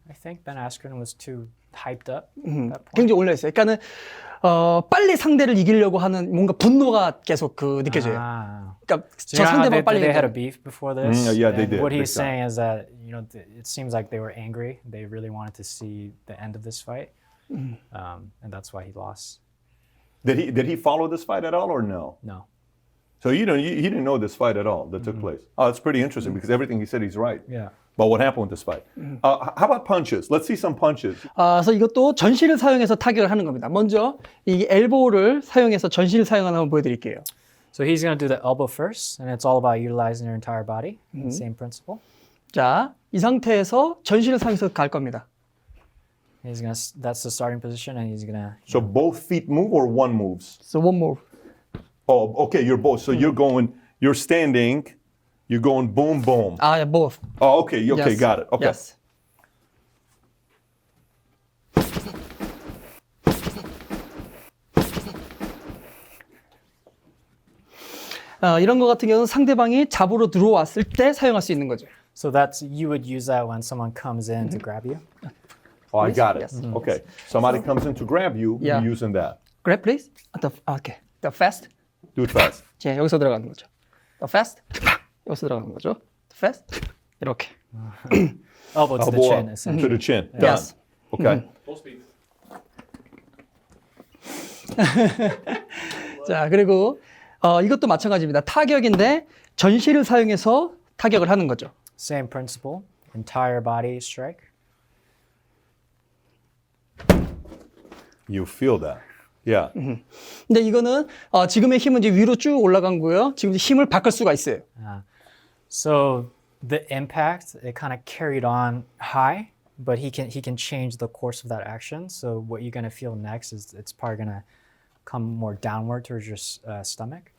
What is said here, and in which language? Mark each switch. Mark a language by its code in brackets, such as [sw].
[en] I think Ben Askren was too hyped up at that point. [ko] 굉장히 올라 있어요. 그러니까는 빨리 상대를 이기려고 하는 뭔가 분노가 계속 느껴져요. 그러니까 [en] So you know how [ko] 상대방 빨리 [en] they had a [ko] 이겨. [en] beef before this? Yeah, they And did, What big he's time. saying is that, it seems like they were angry. They really wanted to see the end of this fight. And that's why he lost. Did he follow this fight at all or no? No. So he didn't know this fight at all that took place. Oh, it's pretty interesting because everything he said he's right. Yeah. But what happened with this fight? How about punches? Let's see some punches. [ko] 그래서 이것도 전신을 사용해서 타격을 하는 겁니다. 먼저 이 엘보를 사용해서 전신을 사용하는 걸 한번 보여드릴게요. [en] So he's going to do the elbow first, and it's all about utilizing your entire body. Same principle. [ko] 자, 이 상태에서 전신을 사용해서 갈 겁니다. [en] That's the starting position, and he's going to. So both feet move or one moves? So one more. Oh, okay, you're both. So you're standing, you're going boom, boom. Yeah, both. Oh, okay, Yes. got it. Okay. Yes. [ko] 이런 거 같은 경우는 상대방이 잡으러 들어왔을 때 사용할 수 있는 거죠. [en] So you would use that when someone comes in to grab you. Oh, I got it. Yes. Okay. Somebody comes in to grab you, Yeah. you're using that. Grab, please. Okay. The fast. Do it fast. [ko] 자, 여기서 들어가는 거죠. [en] The fast. [ko] 여기서 들어가는 거죠. The fast. 이렇게. [en] Elbow to the Elbow chin, up essentially. to the chin. Done. Yes. Okay. Full speed. [ko] 자, 그리고 이것도 마찬가지입니다. 타격인데 전신을 사용해서 타격을 하는 거죠. [en] Same principle. Entire body strike. You feel that. Yeah. [ko] 근데 이거는 지금의 힘은 이제 위로 쭉 올라간 거고요. 지금 힘을 바꿀 수가 있어요. [en] So the impact, it kind of carried on high, but he can change the course of that action. So what you're gonna feel next is it's probably gonna come more downward towards your stomach.